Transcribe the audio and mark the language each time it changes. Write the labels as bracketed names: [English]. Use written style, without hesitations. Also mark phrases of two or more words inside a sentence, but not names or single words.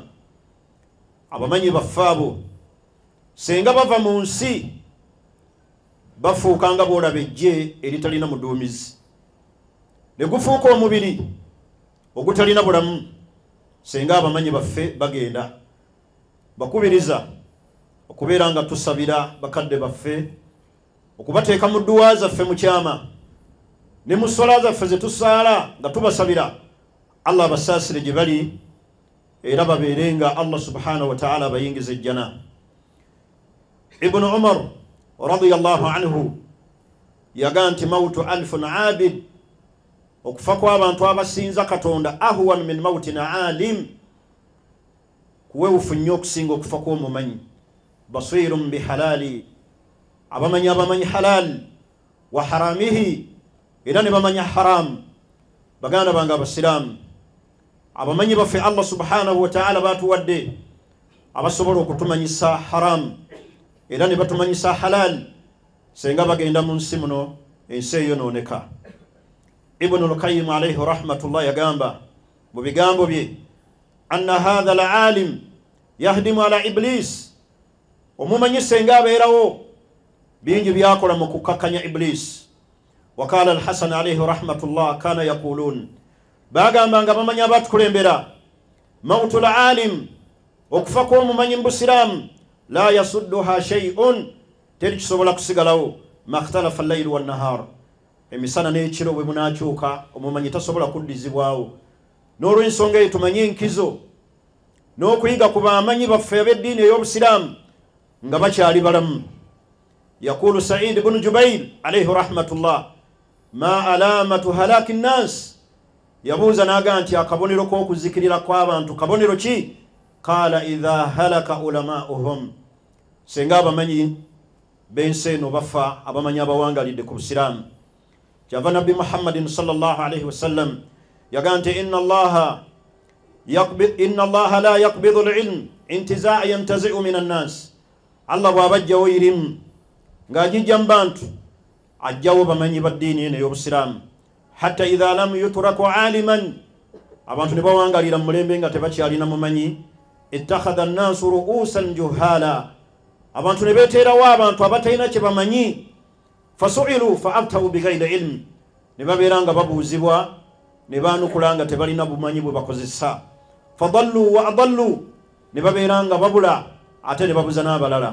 [Ganda] Abamanyi baffe abo senga bava mu nsi bafuuka nga bw'olaba ejje eritalina muduumizi, ne gufuuka omubiri ogutalina bulamu senga abamanyi baffe bagenda. Bakubiriza okubeera nga tusabira bakadde baffe, okubateeka mu dduwa zaffe mu kyama, ne mu sola zaffe ze tusaala nga tubasabira Allah abasaasire gye bali, era babeere nga Allah [Arabic] سبحانه وتعالى [Ganda] abayingiza ejjana. Ibn Umar [Arabic] رضي الله عنه [Ganda] yagaa nti [Arabic] موت ألف عابد, [Ganda] okufa kw'abantu abasinza Katonda, [Arabic] أهون من موت عالم, [Ganda] kuwewufu nnyo okusinga okufa kw'omumanyi. [Arabic] بصير بحلاله, [Ganda] abamanyi halal, [Arabic] وحرامه, [Ganda] era ne bamanya haram. Baganda bange abasiraamu, abamanyi baffe Allah [Arabic] سبحانه وتعالى [Ganda] batuwadde abasobola okutumanyisa haram era ne batumanyisa halal senga bagenda mu nsi muno ensi eyonooneka. Ibn al-Qayyim [Arabic] عليه رحمة الله [Ganda] yagamba mu bigambo bye, [Arabic] أن هذا العالم يهدم على إبليس, [Ganda] omumanyi senga abeerawo bingi byakola mu kukakkanya iblis. [Arabic] وقال الحسن عليه رحمة الله كان يقول, [Ganda] bagamba nga bamanyi abatukulembera, [Arabic] موت العالم, [Ganda] okufa kw'omumanyi mu busiraamu, [Arabic] لا يسدها شيء, [Ganda] teri kisobola kusigalawo, [Arabic] ما اختلف الليل والنهار, [Ganda] emisana n'ekiro bwe munaakyuka omumanyi tasobola kuddizibwawo. N'olw'ensonga eyo tumanye enkizo n'okuyiga ku bamanyi baffe ab'eddiini ey'obusiraamu nga bakyali balamu. [Arabic] يقول سعيد بن جبير عليه رحمة الله ما علامة هلاك الناس, [Ganda] yabuuza n'agaa nti akabonero k'okuzikirira kw'abantu kabonero ki? [Arabic] قال إذا هلك علماؤهم, [Ganda] senga abamanyi b'ensi eno bafa, abamanyi abawangalidde ku busiraamu. Kyava Nabbi Muhammadin [Arabic] صلى الله عليه وسلم [Ganda] yagaa nti [Arabic] إن الله لا يقبض العلم انتزاعا ينتزعه من الناس, [Ganda] Allah bw'abajjawo irimu ng'agijja mu bantu ajjawo bamanyi ba ddiini eno ey'obusiraamu. [Arabic] حتى إذا لم يترك عالما, [Ganda] abantu ne bawangalira mulembe nga tebakyalina mumanyi. [Arabic] اتخذ الناس رؤوسا جهالا, [Ganda] abantu ne beteerawo abantu abatalina kye bamanyi. [Arabic] فسئلوا فأفتوا بغير علم, [Ganda] ne babeera nga babuuzibwa ne baanukula nga tebalina bumanyi bwe bakozesa. [Arabic] فضلوا وأضلوا, [Ganda] ne babeera nga babula ate ne babuza n'abalala.